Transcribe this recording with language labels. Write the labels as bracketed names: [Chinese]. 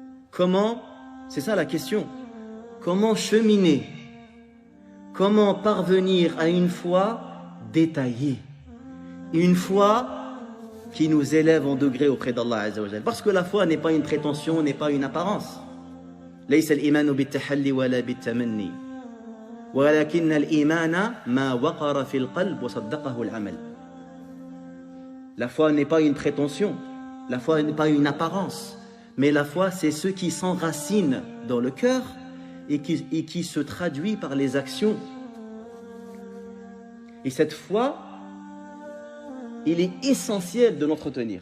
[French] Comment, c'est ça la question, comment cheminer, comment parvenir à une foi détaillée, une foi qui nous élève en degré auprès d'Allah Azza wa Jal. Parce que la foi n'est pas une prétention, n'est pas une apparence. [Arabic] ليس الإيمان بالتحلي ولا بالتمني ولكن الإيمان ما وقر في القلب وصدقه العمل. [French] La foi n'est pas une prétention, la foi n'est pas une apparence, mais la foi c'est ce qui s'enracine dans le cœur et qui se traduit par les actions. Et cette foi, il est essentiel de l'entretenir.